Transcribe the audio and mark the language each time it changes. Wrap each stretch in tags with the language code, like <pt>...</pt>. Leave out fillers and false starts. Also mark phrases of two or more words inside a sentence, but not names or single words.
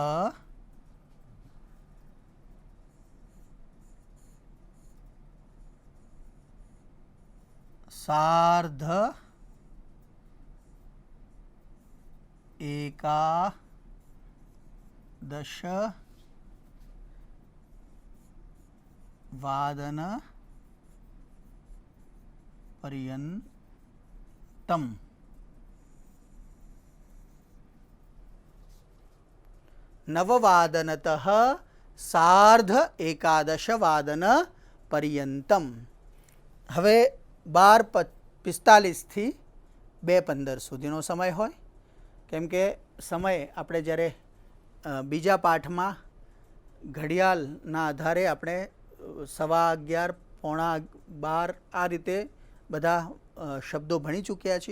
<sa>સાર્ધ એકાદશ વાદન पर्यन्तम। नववादनतः सार्ध एकादशवादन पर्यन्तम।</sa> <gu>હવે 12:45 થી 2:15 સુધીનો સમય હોય, કેમ કે સમય આપણે જ્યારે બીજા પાઠમાં ઘડિયાળના આધારે આપણે 11:15, 12:15 આ રીતે બધા શબ્દો ભણી ચૂક્યા છીએ.</gu>